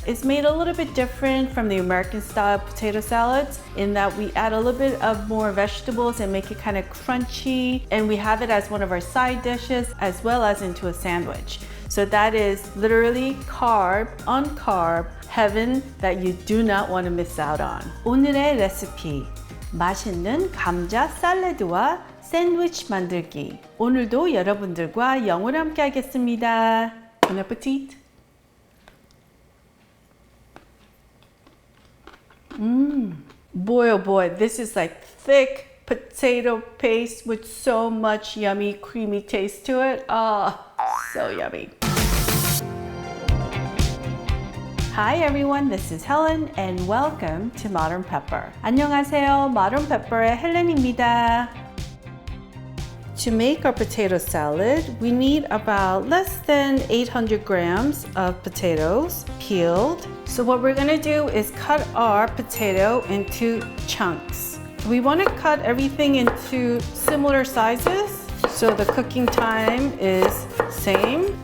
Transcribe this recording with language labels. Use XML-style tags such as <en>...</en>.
<en>It's made a little bit different from the American style potato salads in that we add a little bit of more vegetables and make it kind of crunchy, and we have it as one of our side dishes as well as into a sandwich. So that is literally carb on carb heaven that you do not want to miss out on.</en> <ko>오늘의 레시피, 맛있는 감자 샐러드와 샌드위치 만들기. 오늘도 여러분들과 영어로 함께 하겠습니다.</ko> <en>Bon appetit! Boy oh boy, this is like thick potato paste with so much yummy creamy taste to it. Oh, so yummy. Hi everyone, this is Helen and welcome to Modern Pepper.</en> <ko>안녕하세요, Modern Pepper의 헬렌입니다.</ko> <en>To make our potato salad, we need about less than 800 grams of potatoes peeled. So what we're gonna do is cut our potato into chunks. We wanna cut everything into similar sizes so the cooking time is same.</en>